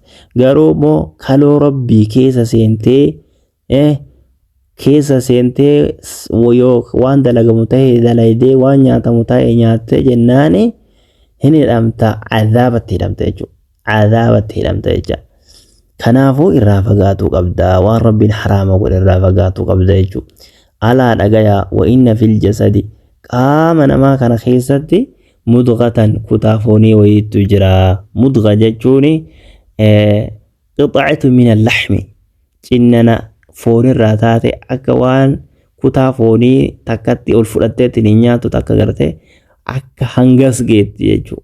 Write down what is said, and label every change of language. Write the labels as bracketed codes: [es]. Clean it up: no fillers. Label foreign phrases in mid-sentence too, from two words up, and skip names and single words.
[om] Garuu immoo kaloo rabbii keessa seentee yoo waan dalagamu ta'e dalaydee waan nyaatamu ta'e nyaattee jennaani hin hidhamta cadaabatti hidhamta jechuudha. Cadaabatti hidhamta jechuudha. Kanaafuu irraa fagaatuu qabda waan rabbiin haraama godhe irraa fagaatuu qabda jechuudha. Alaa dhagayaa [ar] وإن في الجسد [om] qaama namaa kana keessatti mudghatan kutaa foonii wayiitu jira. Mudgha jechuun qixacatu [ar] من اللحم [om] cinnana foonirraa taate akka waan kutaa foonii takkatti ol fudhatteetiin hin nyaatu takka gartee akka hangas geetti jechuudha.